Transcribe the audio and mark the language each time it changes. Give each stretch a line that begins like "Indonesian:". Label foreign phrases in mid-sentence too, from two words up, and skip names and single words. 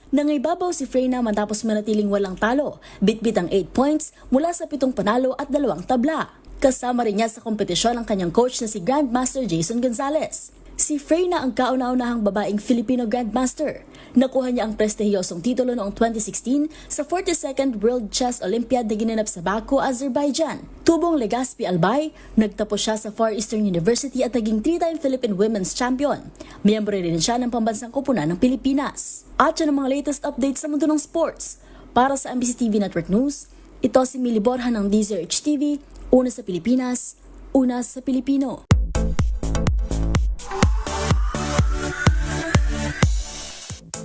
Filipino: Nangibabaw si Freyna matapos manatiling walang talo, bitbit ang 8 points mula sa 7 panalo at 2 tabla. Kasama rin niya sa kompetisyon ang kanyang coach na si Grandmaster Jason Gonzalez. Si Freyna ang kauna-unahang babaeng Filipino Grandmaster. Nakuha niya ang prestihiyosong titulo noong 2016 sa 42nd World Chess Olympiad na ginanap sa Baku, Azerbaijan. Tubong Legazpi Albay, nagtapos siya sa Far Eastern University at naging 3-time Philippine Women's Champion. Miyembro rin siya ng pambansang koponan ng Pilipinas. At yan ang mga
English: latest updates
Filipino: sa mundo ng sports. Para sa MBC TV Network News, ito si Mili Borja ng DZRH TV, una sa Pilipinas, una sa Pilipino.